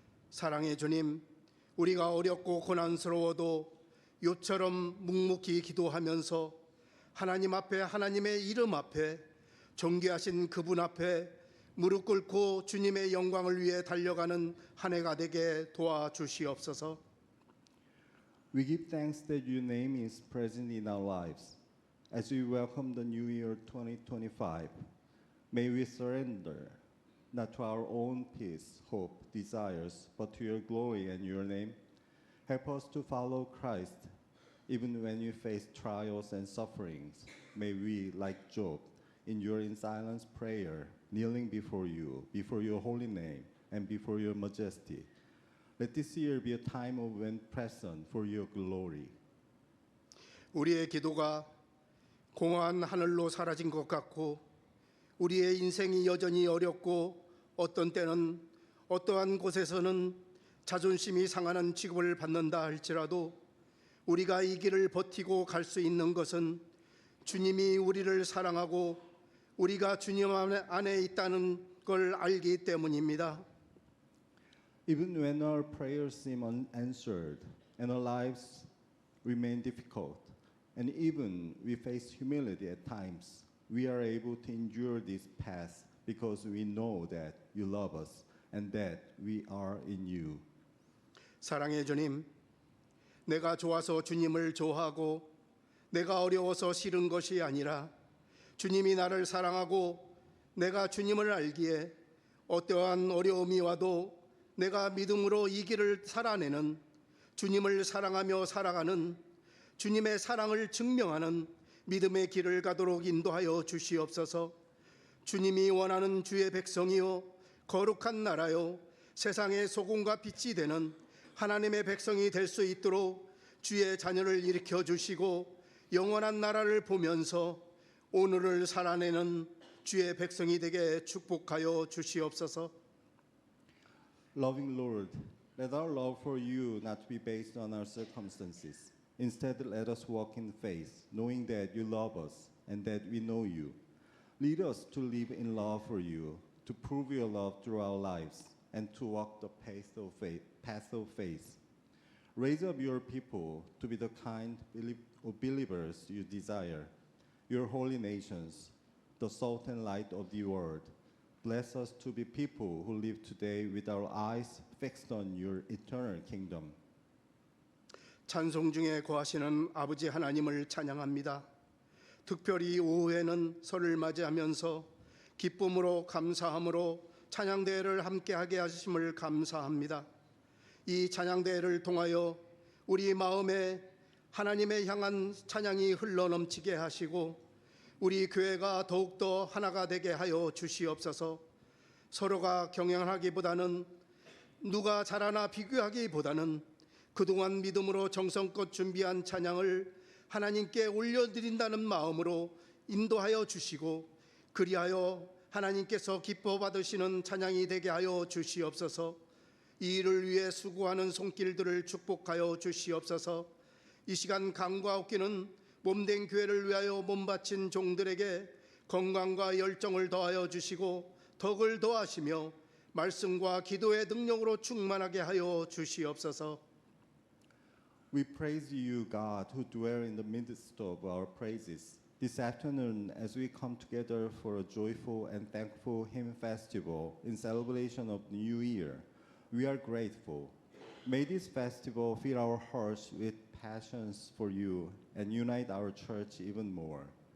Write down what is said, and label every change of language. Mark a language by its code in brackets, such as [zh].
[ko] 사랑의 주님, 우리가 어렵고 고난스러워도 욥처럼 묵묵히 기도하면서 하나님 앞에, 하나님의 이름 앞에, 존귀하신 그분 앞에 무릎 꿇고 주님의 영광을 위해 달려가는 한 해가 되게 도와주시옵소서. [en] We give thanks that your name is present in our lives. As we welcome the new year 2025, may we surrender not to our own peace, hope, desires, but to your glory and your name. Help us to follow Christ even when we face trials and sufferings. May we, like Job, endure in silence prayer, kneeling before you, before your holy name, and before your majesty. Let this year be a time of when present for your glory. [ko] 우리의 기도가 공허한 하늘로 사라진 것 같고 우리의 인생이 여전히 어렵고 어떤 때는 어떠한 곳에서는 자존심이 상하는 취급을 받는다 할지라도 우리가 이 길을 버티고 갈 수 있는 것은 주님이 우리를 사랑하고 우리가 주님 안에 있다는 걸 알기 때문입니다. [en] Even when our prayers seem unanswered and our lives remain difficult, and even we face humility at times, we are able to endure this path because we know that you love us and that we are in you. [ko] 사랑의 주님, 내가 좋아서 주님을 좋아하고 내가 어려워서 싫은 것이 아니라 주님이 나를 사랑하고 내가 주님을 알기에 어떠한 어려움이 와도 내가 믿음으로 이 길을 살아내는 주님을 사랑하며 살아가는 주님의 사랑을 증명하는 믿음의 길을 가도록 인도하여 주시옵소서. 주님이 원하는 주의 백성이요 거룩한 나라요 세상의 소금과 빛이 되는 하나님의 백성이 될 수 있도록 주의 자녀를 일으켜 주시고 영원한 나라를 보면서 오늘을 살아내는 주의 백성이 되게 축복하여 주시옵소서. [en] Loving Lord, let our love for you not be based on our circumstances. Instead, let us walk in faith, knowing that you love us and that we know you. Lead us to live in love for you, to prove your love through our lives, and to walk the path of faith. Raise up your people to be the kind of believers you desire, your holy nations, the salt and light of the world. Bless us to be people who live today with our eyes fixed on your eternal kingdom. [ko] 찬송 중에 거하시는 아버지 하나님을 찬양합니다. 특별히 오후에는 설을 맞이하면서 기쁨으로 감사함으로 찬양대회를 함께하게 하심을 감사합니다. 이 찬양대회를 통하여 우리 마음에 하나님의 향한 찬양이 흘러넘치게 하시고 우리 교회가 더욱더 하나가 되게 하여 주시옵소서. 서로가 경영하기보다는 누가 잘하나 비교하기보다는 그동안 믿음으로 정성껏 준비한 찬양을 하나님께 올려드린다는 마음으로 인도하여 주시고 그리하여 하나님께서 기뻐 받으시는 찬양이 되게 하여 주시옵소서. 이 일을 위해 수고하는 손길들을 축복하여 주시옵소서. 이 시간 강과 웃기는 몸된 교회를 위하여 몸바친 종들에게 건강과 열정을 더하여 주시고 덕을 더하시며 말씀과 기도의 능력으로 충만하게 하여 주시옵소서. [en] We praise you, God, who dwell in the midst of our praises. This afternoon, as we come together for a joyful and thankful hymn festival in celebration of the New Year, we are grateful. May this festival fill our hearts with passions for you and unite our church even more.